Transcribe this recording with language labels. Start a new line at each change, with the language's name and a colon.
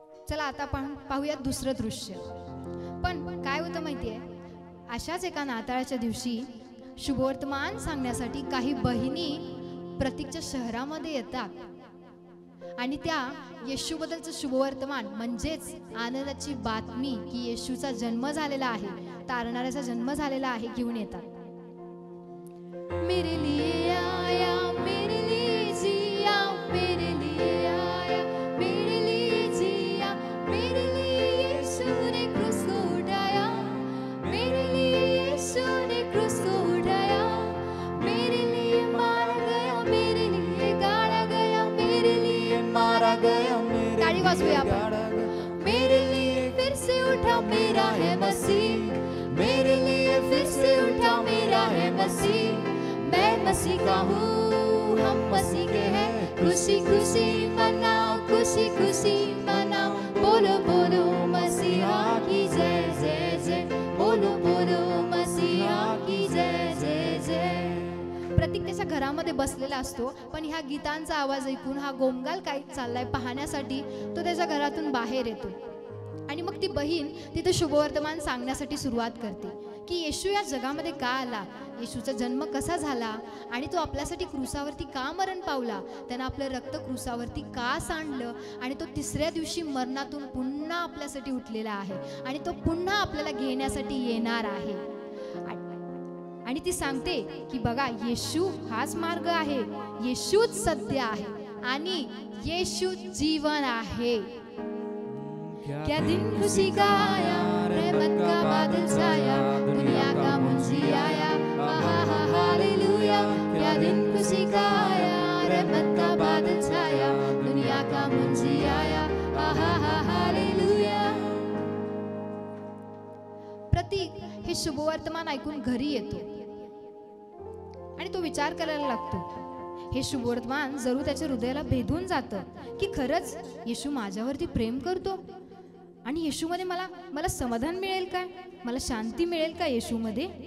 Marathi: चला आता पाहूयात दुसरं दृश्य. पण काय होतं माहितीये, अशाच एका नाताळाच्या दिवशी शुभवर्तमान सांगण्यासाठी काही बहिणी प्रतीकच्या शहरामध्ये येतात, आणि त्या येशूबद्दलचं शुभवर्तमान म्हणजेच आनंदाची बातमी की येशूचा जन्म झालेला आहे, तारणाऱ्याचा जन्म झालेला आहे घेऊन येतात.
Hindi: मेरे लिए आया, मेरे लिए जिया, मेरे लिए आया, मेरे लिए जिया, मेरे लिए यीशु ने क्रूस को उठाया, मेरे लिए यीशु ने क्रूस को उठाया, मेरे लिए मारा गया, मेरे लिए गाड़ा गया, मेरे लिए मारा गया,
Marathi: ताली वाजवूया आपण.
Hindi: मेरे लिए फिर से उठा मेरा है मसीह, मेरे लिए फिर से उठा मेरा है मसीह, मैं मसीह का हूँ, हम मसीह के हैं, खुशी खुशी मनाओ, खुशी खुशी मनाओ, बोलो बोलो मसीहा की जय जय जय, बोलो बोलो मसीहा की जय जय जय.
Marathi: प्रतीक त्याच्या घरामध्ये बसलेला असतो, पण ह्या गीतांचा आवाज ऐकून हा गोंगाल काय चाललाय पाहण्यासाठी तो त्याच्या घरातून बाहेर येतो. आणि मग ती बहीण तिथे शुभवर्तमान सांगण्यासाठी सुरुवात करते की येशू या जगामध्ये का आला, येशूचा जन्म कसा झाला, आणि तो आपल्यासाठी क्रूसावरती का मरण पावला, त्यानं आपलं रक्त क्रूसावरती का सांडलं, आणि तो 3ऱ्या दिवशी मरणातून पुन्हा आपल्यासाठी उठलेला आहे, आणि तो पुन्हा आपल्याला घेण्यासाठी येणार आहे. आणि ती सांगते की बघा, येशू हाच मार्ग आहे, येशूच सत्य आहे, आणि येशू जीवन आहे.
Hindi: क्या दिन खुशी का आया, रहमत का बादल छाया, दुनिया का मुंशी आया, हालेलुया. क्या दिन खुशी का आया, रहमत का बादल छाया, दुनिया का मुंशी आया, हालेलुया.
Marathi: प्रतीक हे शुभवर्तमान ऐकून घरी येतो, आणि तो विचार करायला लागतो हे शुभवर्तमान जरूर त्याच्या हृदयाला भेदून जातं की खरंच येशू माझ्यावरती प्रेम करतो आणि येशूमध्ये मला मला समाधान मिळेल काय, मला शांती मिळेल का येशूमध्ये.